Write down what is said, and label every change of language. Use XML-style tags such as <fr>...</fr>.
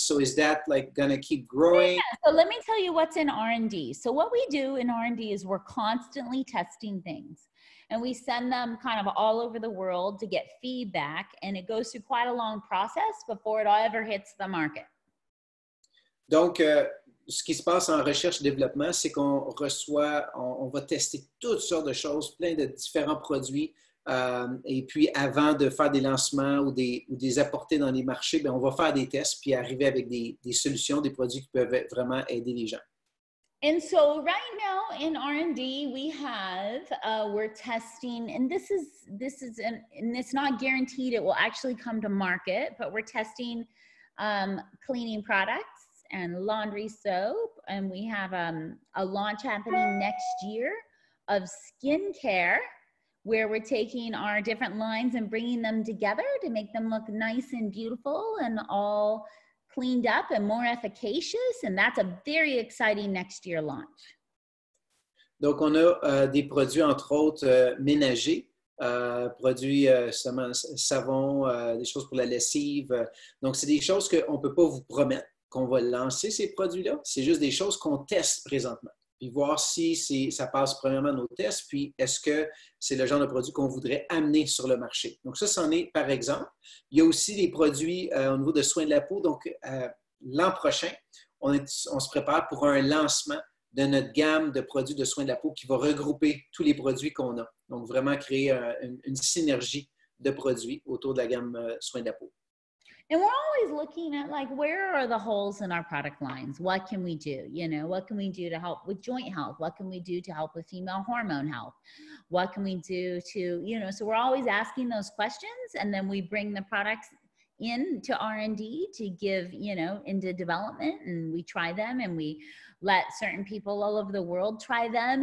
<en>So is that like going to keep growing? Yeah, so let me tell you what's in R&D. So what we do in R&D is we're constantly testing things. And we send them kind of all over the world to get feedback. And it goes through quite a long process before it ever hits the market.</en> <fr>Donc, ce qui se passe en recherche-développement, c'est qu'on reçoit, on va tester toutes sortes de choses, plein de différents produits. Et puis, avant de faire des lancements ou des apporter dans les marchés, bien, on va faire des tests puis arriver avec des solutions, des produits qui peuvent vraiment aider les gens.</fr> <en>And so right now in R&D, we have, we're testing, and this is, and it's not guaranteed it will actually come to market, but we're testing cleaning products and laundry soap. And we have a launch happening next year of skincare, where we're taking our different lines and bringing them together to make them look nice and beautiful and all cleaned up and more efficacious. And that's a very exciting next year launch.</en> <fr>Donc, on a des produits, entre autres, ménagers, produits savon, des choses pour la lessive. Donc, c'est des choses qu'on ne peut pas vous promettre qu'on va lancer, ces produits-là. C'est juste des choses qu'on teste présentement. Puis voir si ça passe premièrement nos tests, puis est-ce que c'est le genre de produit qu'on voudrait amener sur le marché. Donc ça, c'en est par exemple. Il y a aussi des produits au niveau de soins de la peau. Donc l'an prochain, on se prépare pour un lancement de notre gamme de produits de soins de la peau qui va regrouper tous les produits qu'on a. Donc vraiment créer une synergie de produits autour de la gamme soins de la peau.</fr> <en>And we're always looking at, like, where are the holes in our product lines? What can we do? You know, what can we do to help with joint health? What can we do to help with female hormone health? What can we do to, you know, so we're always asking those questions, and then we bring the products into R&D to give, you know, into development, and we try them, and we let certain people all over the world try them.</en>